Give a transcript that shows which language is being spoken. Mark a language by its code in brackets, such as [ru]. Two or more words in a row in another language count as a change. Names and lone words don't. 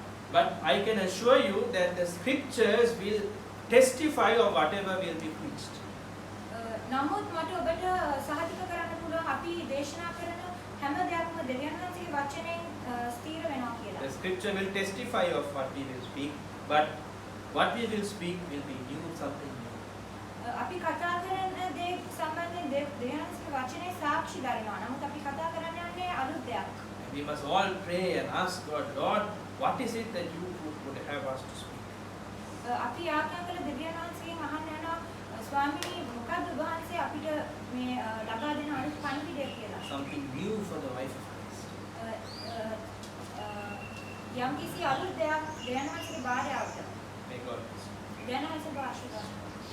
[en] But I can assure you that the scriptures will testify of whatever will be preached. [si] නමුත් මට ඔබට සහතික කරන්න පුළුවන් අපි දේශනා කරන හැම දෙයක්ම දෙවියන් වහන්සේගේ වචනයෙන් ස්ථිර වෙනවා කියලා. [en] The scripture will testify of what we will speak, but what we will speak will be new, something new. [si] අපි කතා කරන දේ සම්බන්ධයෙන් දෙවියන් වහන්සේගේ වචනේ සාක්ෂි දරනවා. නමුත් අපි කතා කරන්න යන්නේ අලුත් දෙයක්. [en] We must all pray and ask God, Lord, what is it that you would have us to speak? [si] අපි ආඥා කළ දෙවියන් වහන්සේගෙන් අහන්න යනවා ස්වාමීනි මොකද්ද ඔබ වහන්සේ අපිට මේ ලබා දෙන අනිත් පණිවිඩය කියලා. [en] Something new for the wife of Christ. [si] යම්කිසි අලුත් දෙයක් දෙවියන් වහන්සේගේ බාරයට. [en] May God bless you. [si] දෙවියන් වහන්සේ ආශිර්වාද.